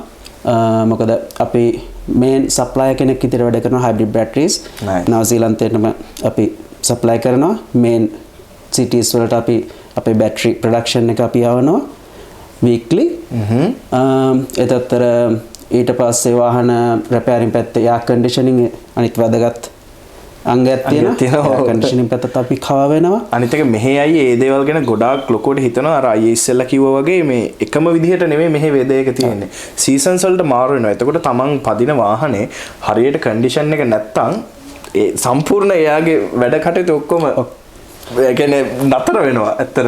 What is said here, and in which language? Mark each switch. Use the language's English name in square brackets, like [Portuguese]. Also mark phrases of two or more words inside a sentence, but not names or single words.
[Sinhala] මොකද අපි [English] main supplier [Sinhala] කෙනෙක් විදිහට වැඩ කරනවා [English] hybrid batteries. [Sinhala] නවසීලන්තේටම අපි සප්ලයි කරනවා. මේන් cities වලට අපි අපේ [English] battery production [Sinhala] එක අපි යවනවා weekly. එතතර ඊට පස්සේ වාහන repairing පැත්තේ [English] air conditioning [Sinhala] අනිත් වැදගත් අංගයක් තියෙනවා. [English] air conditioning [Sinhala] පැත්තත් අපි කව වෙනවා. අනිත් එක මෙහි අයියේ ඒ දේවල් ගැන ගොඩාක් ලොකුවට හිතනවා. අර අයියේ ඉස්සෙල්ලා කිව්වා වගේ මේ එකම විදිහට නෙමෙයි මෙහි වේදයක තියෙන්නේ. සීසන්ස් වලට මාරු වෙනවා. එතකොට තමන් පදින වාහනේ හරියට කන්ඩිෂන් එක නැත්තම් ඒ සම්පූර්ණ එයාගේ වැඩ කටයුතු ඔක්කොම ඒ කියන්නේ නතර වෙනවා ඇත්තටම.